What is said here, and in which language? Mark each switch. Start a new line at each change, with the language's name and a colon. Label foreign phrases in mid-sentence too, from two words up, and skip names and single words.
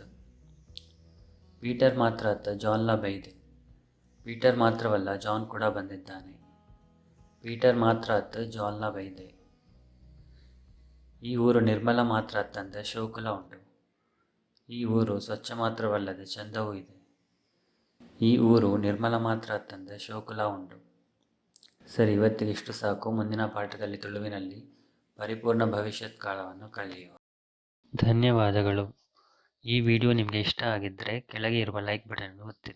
Tulu: ಪೀಟರ್ ಮಾತ್ರ ಅತ್ತ ಜಾನ್ಲ ಬೈದೆ.
Kannada: ಪೀಟರ್ ಮಾತ್ರವಲ್ಲ, ಜಾನ್ ಕೂಡ ಬಂದಿದ್ದಾನೆ.
Tulu: ಪೀಟರ್ ಮಾತ್ರ ಅತ್ತು ಜಾನ್ಲ ಬೈದೆ. ಈ ಊರು ನಿರ್ಮಲ ಮಾತ್ರ ಅತ್ತಂದೆ ಶೋಕುಲ ಉಂಟು.
Kannada: ಈ ಊರು ಸ್ವಚ್ಛ ಮಾತ್ರವಲ್ಲದೆ ಚಂದವೂ ಇದೆ.
Tulu: ಈ ಊರು ನಿರ್ಮಲ ಮಾತ್ರ ಅತ್ತಂದೆ ಶೋಕುಲ ಉಂಟು.
Kannada: ಸರಿ, ಇವತ್ತಿಗೆ ಇಷ್ಟು ಸಾಕು. ಮುಂದಿನ ಪಾಠದಲ್ಲಿ ತುಳುವಿನಲ್ಲಿ ಪರಿಪೂರ್ಣ ಭವಿಷ್ಯತ್ ಕಾಲವನ್ನು ಕಲಿಯುವ. ಧನ್ಯವಾದಗಳು. ಈ ವಿಡಿಯೋ ನಿಮಗೆ ಇಷ್ಟ ಆಗಿದ್ದರೆ ಕೆಳಗೆ ಇರುವ ಲೈಕ್ ಬಟನನ್ನು ಒತ್ತಿರಿ.